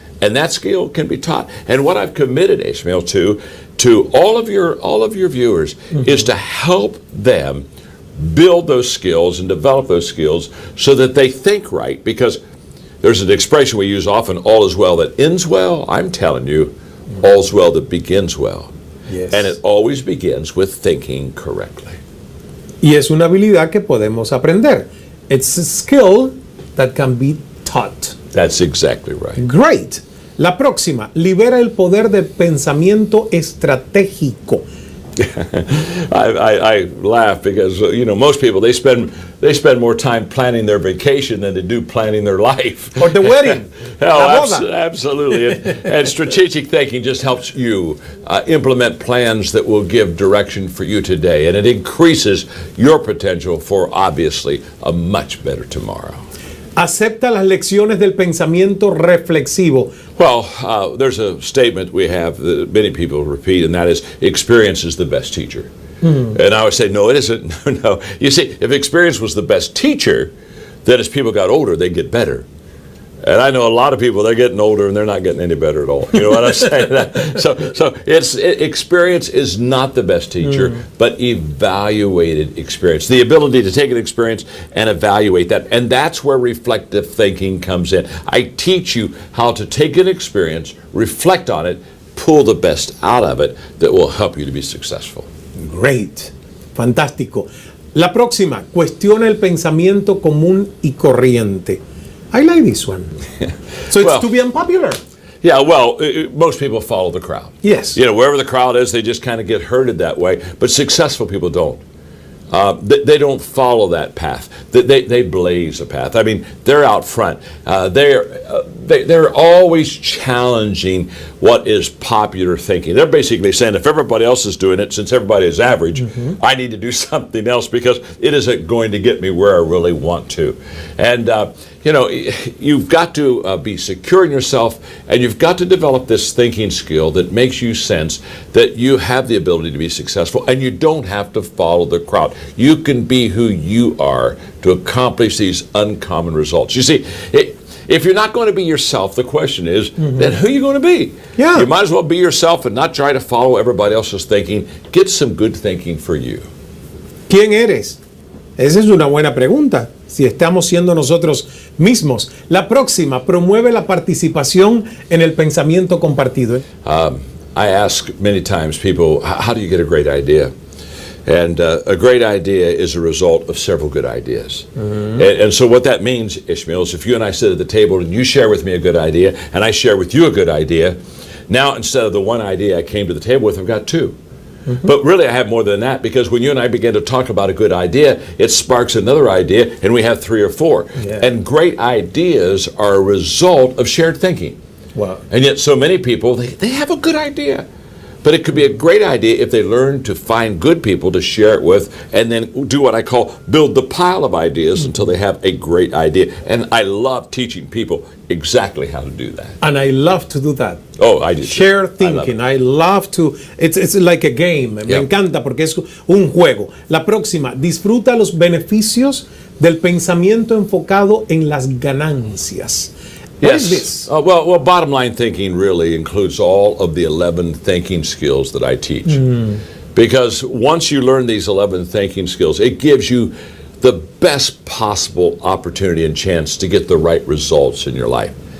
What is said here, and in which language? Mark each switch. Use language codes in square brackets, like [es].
[en] And that skill can be taught. And what I've committed, Ishmael, to all of your viewers is to help them build those skills and develop those skills so that they think right. Because there's an expression we use often, all is well that ends well. I'm telling you, all's well that begins well. Yes. And it always begins with thinking correctly. [es] Y es una habilidad que podemos aprender. [en] It's a skill that can be taught. That's exactly right. Great. [es] La próxima, libera el poder del pensamiento estratégico. [en] I laugh because most people they spend more time planning their vacation than they do planning their life. Or the wedding. Absolutely. And strategic thinking just helps you implement plans that will give direction for you today, and it increases your potential for obviously a much better tomorrow. [es] Acepta las lecciones del pensamiento reflexivo. [en] Well, there's a statement we have that many people repeat, and that is, experience is the best teacher. And I would say, no, it isn't. No. You see, if experience was the best teacher, then as people got older, they'd get better. And I know a lot of people, they're getting older and they're not getting any better at all. You know what I'm saying? So experience is not the best teacher, but evaluated experience. The ability to take an experience and evaluate that. And that's where reflective thinking comes in. I teach you how to take an experience, reflect on it, pull the best out of it that will help you to be successful. Great. [es] Fantástico. La próxima, cuestiona el pensamiento común y corriente. [en] I like this one. So it's to be unpopular. Yeah, well, most people follow the crowd. Yes. Wherever the crowd is, they just kind of get herded that way. But successful people don't. They don't follow that path. They blaze a path. I mean, they're out front. They're always challenging what is popular thinking. They're basically saying, if everybody else is doing it, since everybody is average, I need to do something else because it isn't going to get me where I really want to. And you've got to be secure in yourself, and you've got to develop this thinking skill that makes you sense that you have the ability to be successful, and you don't have to follow the crowd. You can be who you are to accomplish these uncommon results. You see, if you're not going to be yourself, the question is, then who are you going to be? Yeah. You might as well be yourself and not try to follow everybody else's thinking. Get some good thinking for you. [es] ¿Quién eres? Esa es una buena pregunta. Si estamos siendo nosotros mismos. La próxima, promueve la participación en el pensamiento compartido. [en] I ask many times people, how do you get a great idea? And a great idea is a result of several good ideas. And so what that means, Ishmael, is if you and I sit at the table and you share with me a good idea and I share with you a good idea, now instead of the one idea I came to the table with, I've got two. But really I have more than that, because when you and I begin to talk about a good idea, it sparks another idea and we have three or four. Yeah. And great ideas are a result of shared thinking. Wow. And yet so many people, they have a good idea. But it could be a great idea if they learn to find good people to share it with, and then do what I call build the pile of ideas until they have a great idea. And I love teaching people exactly how to do that. And I love to do that. Oh, I do. Share thinking. I love to. It's like a game. [es] Me encanta porque es un juego. La próxima, disfruta los beneficios del pensamiento enfocado en las ganancias. [en] What is this? Well, bottom line thinking really includes all of the 11 thinking skills that I teach. Because once you learn these 11 thinking skills, it gives you the best possible opportunity and chance to get the right results in your life.